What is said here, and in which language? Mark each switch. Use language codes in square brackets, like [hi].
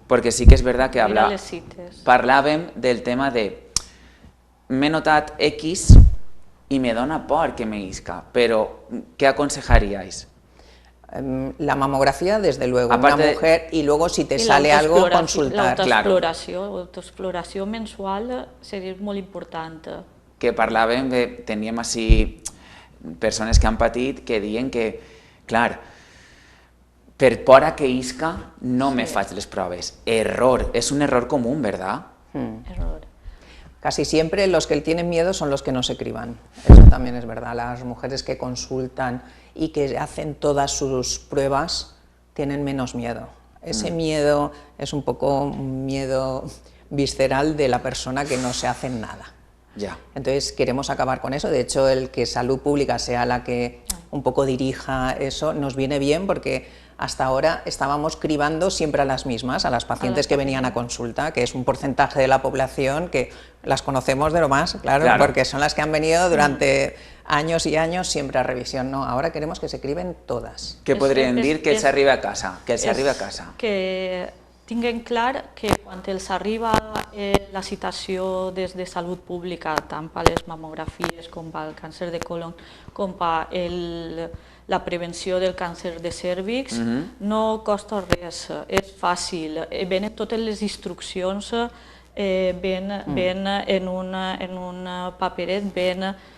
[ca] Porque sí que és verdad que parlàvem del tema de m'he notat X y me dona por que me isca, [es] pero ¿qué aconsejaríais? La mamografía, desde luego, una mujer, y luego si te sale algo, consultar. [ca] L'autoexploració mensual seria molt important. Que parlàvem, teníem així persones que han patit que diuen que, clar, per por a que isca no me faig les proves. [es] Error, es un error común, ¿verdad? Error. Casi siempre los que tienen miedo son los que no se criban, eso también es verdad. Las mujeres que consultan y que hacen todas sus pruebas tienen menos miedo. Ese miedo es un poco un miedo visceral de la persona que no se hace nada. Entonces queremos acabar con eso. De hecho, el que Salud Pública sea la que un poco dirija eso nos viene bien, porque hasta ahora estábamos cribando siempre a las mismas, a las pacientes que venían a consulta, que es un porcentaje de la población que las conocemos de lo más, claro, porque son las que han venido durante años y años siempre a revisión. No, ahora queremos que se criben todas. [ca] ¿Qué podrían dir que se arriba a casa? Que se arriba a casa. Que tinguin clar que quan els arriba la citació des de Salut Pública, tant per les mamografies com pel càncer de colon, com per la prevenció del càncer de cèrvix, no costa res, és fàcil, venen totes les instruccions, ven en un paperet, ven